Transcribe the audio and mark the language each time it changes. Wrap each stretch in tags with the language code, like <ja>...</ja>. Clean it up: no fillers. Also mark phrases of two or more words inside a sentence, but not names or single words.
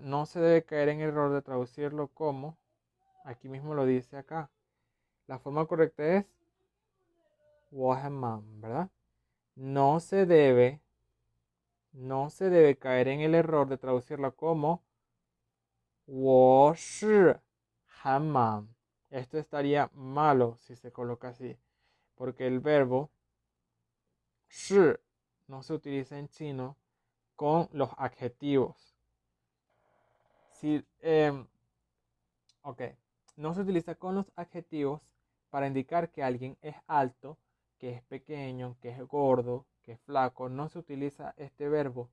<es>No se debe caer en el error de traducirlo como, aquí mismo lo dice acá. La forma correcta es</es> <zh>我很忙,</zh> <es>¿verdad? No se debe, no se debe caer en el error de traducirlo como</es> <zh>我是很忙.</zh> <es>Esto estaría malo si se coloca así, porque el verbo 是 no se utiliza en chino con los adjetivos. Si, ok, no se utiliza con los adjetivos para indicar que alguien es alto, que es pequeño, que es gordo, que es flaco, no se utiliza este verbo.</es>